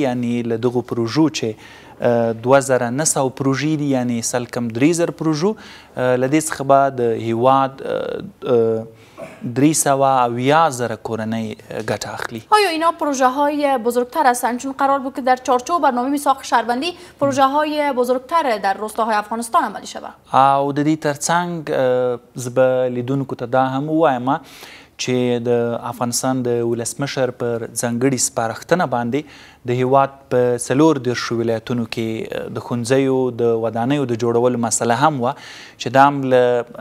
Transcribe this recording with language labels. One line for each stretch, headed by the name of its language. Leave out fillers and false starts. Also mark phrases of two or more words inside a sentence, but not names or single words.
Pashto: یعنې له دغو پروژو چې 2,900 پروژې دي یعنې سل کم 3,000 پروژو له دې څخه به د هیواد 380,000 کورنۍ ګټه اخلي.
Persian: آیا اینا پروژه های بزرگتر هستند؟ چون قرار بود که در چارچوب برنامه میثاق شهروندی پروژه های بزرگتر در روستاهای افغانستان عملی شود.
Pashto: او د دې ترڅنګ زه به لیدونکو ته دا هم ووایم چې د افغانستان د ولسمشر پر ځانګړي سپارښتنه باندې د هیواد په 34 ولایتونو کې د ښوونځیو د ودانیو د جوړولو مسله هم وه چې دا هم له